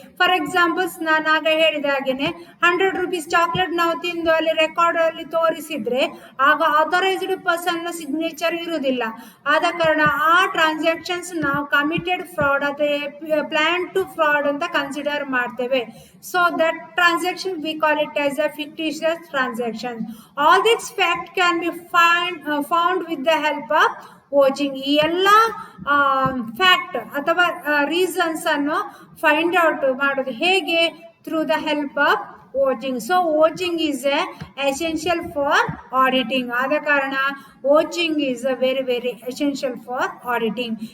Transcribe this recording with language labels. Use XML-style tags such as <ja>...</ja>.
<kn>For examples, ನಾನು ಆಗ ಹೇಳಿದ ಹಾಗೇನೆ 100 ರೂಪೀಸ್ ಚಾಕ್ಲೇಟ್ ನಾವು ತಿಂದು ಅಲ್ಲಿ ರೆಕಾರ್ಡ್ ಅಲ್ಲಿ ತೋರಿಸಿದ್ರೆ ಆಗ ಆಥರೈಸ್ಡ್ ಪರ್ಸನ್ ನ ಸಿಗ್ನೇಚರ್ ಇರುವುದಿಲ್ಲ. ಆದ ಕಾರಣ ಆ ಟ್ರಾನ್ಸಾಕ್ಷನ್ಸ್ ನಾವು ಕಮಿಟೆಡ್ ಫ್ರಾಡ್ ಅಥವಾ ಪ್ಲಾನ್ ಟು ಫ್ರಾಡ್ ಅಂತ ಕನ್ಸಿಡರ್ ಮಾಡ್ತೇವೆ.</kn> <en>So that transaction we call it as a fictitious transaction. All this fact can be found with the help of watching.</en> <kn>ಈ ಎಲ್ಲ ಫ್ಯಾಕ್ಟ್ ಅಥವಾ ರೀಸನ್ಸ್ ಅನ್ನು ಫೈಂಡ್ ಔಟ್ ಮಾಡೋದು ಹೇಗೆ?</kn> <en>Through the help of watching. So watching is a essential for auditing.</en> <kn>ಆದ ಕಾರಣ</kn> <en>Watching is a very very essential for auditing.</en>